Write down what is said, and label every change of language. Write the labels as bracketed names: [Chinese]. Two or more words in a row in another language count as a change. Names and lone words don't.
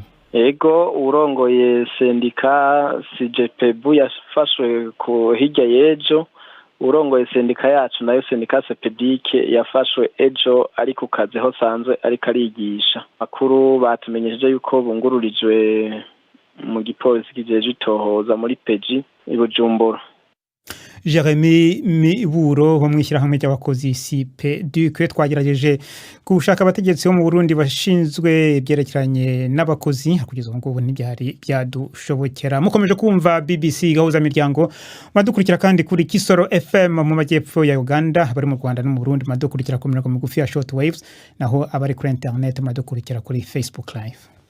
[Rundi] Ego, urongoye sendika CGPB yafashwe ku hirya y'ejo urongoye sendika yacu nayo sendika sepedike yafashwe ejo ari ku kazi ho sanzwe ariko arigisha. Makuru batumenyesheje yuko bungururijwe mu gipolisi kijeje itohoza muri peji i Bujumbura. [Kinyarwanda] Jeremy Miburo wo mwishyirahamwe ry'abakozi CPDQ twagerageje gushaka abategetsi bo mu Burundi bashinzwe byerekeranye n'abakozi kugeza ngo ntibyari byadushobokera. Mukomeje kumva BBC gahuza miryango, madukurikira kandi kuri Kisoro FM mu majyepfo ya Uganda, bari mu Rwanda no mu Burundi madukurikira ku mirongo migufi ya [English] short waves, [Kinyarwanda] naho abari kuri internet madukurikira kuri Facebook live.